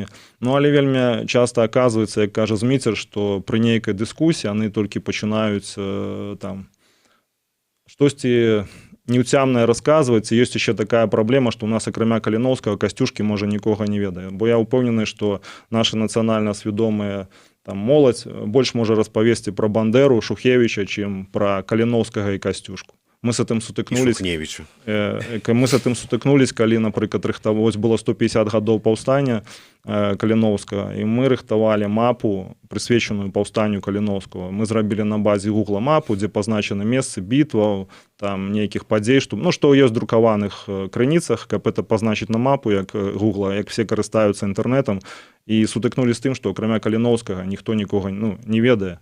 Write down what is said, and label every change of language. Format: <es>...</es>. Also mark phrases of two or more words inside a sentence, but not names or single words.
<be>Ну, але вельмі часта аказваецца, як кажа Зміцер, што пры нейкай дыскусіі яны толькі пачынаюць там штосьці неўцямнае расказваць. І ёсць яшчэ такая праблема, што у нас акрамя Каліноўскага касцюшкі можа нікога не ведае. Бо я ўпэўнены, што наша нацыянальна свядомая там моладзь больш можа распавесці пра Бандеру, Шухевіча, чым пра Каліноўскага і касцюшку.</be> <ru>Мы с этим сутыкнулись. Мы с этим</ru> <be>сутыкнулись, калі, напрыклад, рыхтаваць было 150 гадоў паўстання Каліноўскага, і мы рыхтавалі мапу, прысвечаную паўстанню Каліноўскага. Мы зрабілі на базе Гугла мапу, дзе пазначаны месцы бітваў, там нейкіх падзей, што ёсць в друкаваных крыніцах, каб это пазначыць на мапу, як Гугла, як все карыстаюцца інтэрнэтам, і сутыкнулись з тым, што акрамя Каліноўскага ніхто нікога не ведае.</be>